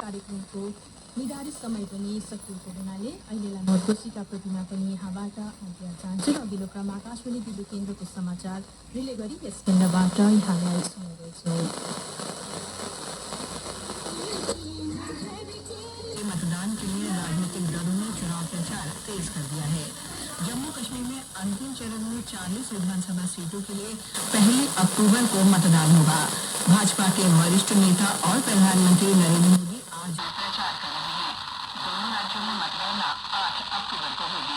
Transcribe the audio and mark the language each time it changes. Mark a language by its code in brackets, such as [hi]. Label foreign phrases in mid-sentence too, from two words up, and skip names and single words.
[ne] कार्यक्रमको निर्धारित समय पनि सकिएको हुनाले अहिलेलाई म कोशिका प्रतिमा पनि यहाँबाट आज्ञा चाहन्छु र अघिल्लो क्रम आकाशवाणी दिल्ली केन्द्रको समाचार रिले गरी यस केन्द्रबाट यहाँलाई सुनाउँदैछु। [hi] मतदान के लिए राजनीतिक दलों ने चुनाव प्रचार तेज कर दिया है। जम्मू कश्मीर में अंतिम चरण में 40 विधानसभा सीटों के लिए 1 अक्टूबर को मतदान होगा। भाजपा के वरिष्ठ नेता और प्रधानमंत्री नरेंद्र मोदी आज प्रचार कर रहे हैं। दोनों राज्यों में मतगणना 8 अक्टूबर को होगी।